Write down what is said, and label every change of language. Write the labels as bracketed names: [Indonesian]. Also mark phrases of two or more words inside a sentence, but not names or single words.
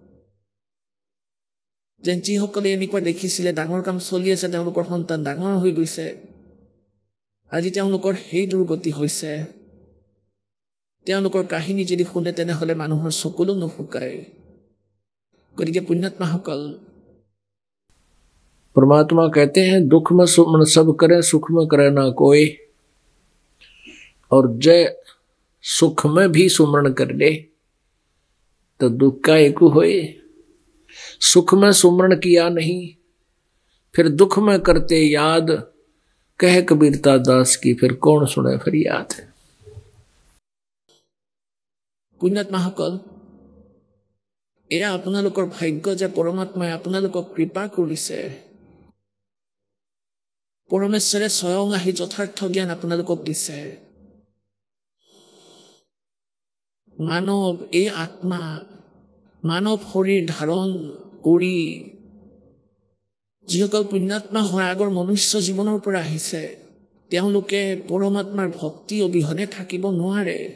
[Assamese] যেন যিসকলে এনেকুৱা দেখিছিলে ডাঙৰ কাম চলি আছে, তেওঁলোকৰ সন্তান ডাঙৰ হৈ গৈছে, আজি তেওঁলোকৰ সেই দুৰ্গতি হৈছে। তেওঁলোকৰ কাহিনী যদি শুনে, তেনেহ'লে মানুহৰ চকুলো নুশুকায়। গতিকে পুণ্যাত্মাসকল, [Hindi] परमात्मा कहते हैं दुख में सुमरण सब करे, सुख में करे ना कोई। और जय सुख में भी सुमरण कर ले तो दुख का एक होए। सुख में सुमरण किया नहीं, फिर दुख में करते याद, कह कबीरता दास की फिर कौन सुने फरियाद। [Assamese] পুণ্যাত্মাসকল, এয়া আপোনালোকৰ ভাগ্য যে পৰমাত্মাই আপোনালোকক কৃপা কৰিছে। পৰমেশ্বৰে স্বয়ং আহি যথাৰ্থ জ্ঞান আপোনালোকক দিছে। মানৱ এই আত্মা মানৱ শৰীৰ ধাৰণ কৰি যিসকল পুণ্যাত্মা হয় আগৰ মনুষ্য জীৱনৰ পৰা আহিছে, তেওঁলোকে পৰমাত্মাৰ ভক্তি অবিহনে থাকিব নোৱাৰে।